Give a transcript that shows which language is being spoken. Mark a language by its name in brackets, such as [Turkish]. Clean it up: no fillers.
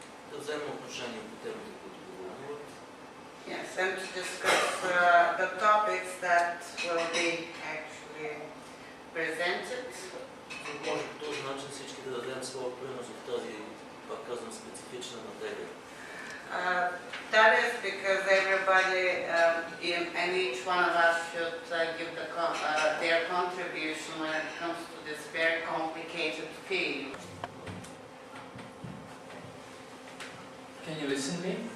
[Bulgarian] Да вземем отношение по темите, които говорят. [English] Yes, and to discuss the topics that will be actually presented. [Bulgarian] Може по този начин всички да дадем своя принос в тази, пак казвам, специфична материя. [English] That is because everybody and each one of us should give their contribution when it comes to this very complicated field. Can you listen to me?